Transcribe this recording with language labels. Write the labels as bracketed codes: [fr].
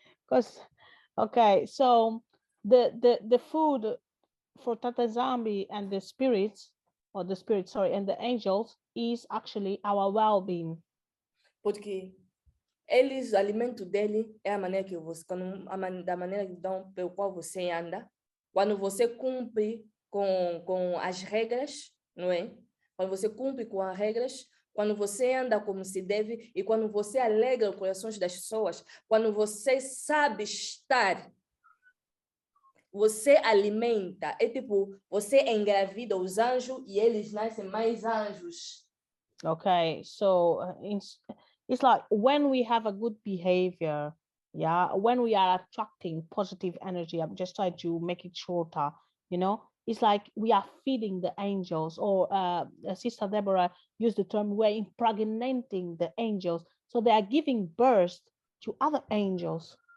[en] Because, okay, so the food for Yah Nzambe and the spirits, and the angels is actually our well-being. [pt] Porque eles, o alimento dele é a maneira que você, da maneira pelo qual você anda, quando você cumpre com as regras, não é? Quando você cumpre com as regras, quando você anda como se deve e quando você alegra os corações das pessoas, quando você sabe estar, você alimenta, é tipo, você engravida os anjos e eles nascem mais anjos. [en] Okay, so it's like when we have a good behavior, yeah, when we are attracting positive energy, I'm just trying to make it shorter, you know, it's like we are feeding the angels, or Sister Deborah used the term, we're impregnating the angels, so they are giving birth to other angels.